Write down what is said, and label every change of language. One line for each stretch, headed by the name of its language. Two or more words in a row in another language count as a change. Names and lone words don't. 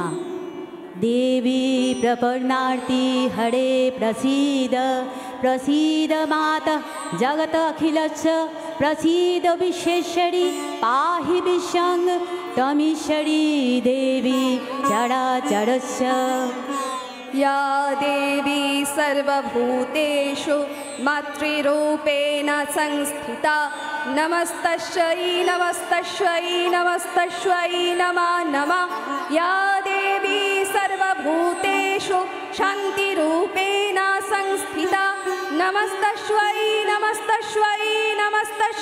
Sanskrit: দেবী প্রপন্নার্তি হরে প্রসীদ, প্রসীদ মাতা জগত অখিলস্য, প্রসীদ বিশ্বেশ্বরী পাহি বিশ্বং তमीশ্বরী দেবী চরাচরস্য। या देवी सर्वभूतेषु मातृरूपेण संस्थिता, नमस्तस्यै नमस्तस्यै नमस्तस्यै नमः नमः। या देवी सर्वभूतेषु शान्तिरूपेण संस्थिता, नमस्तस्यै नमस्तस्यै नमस्तस्यै।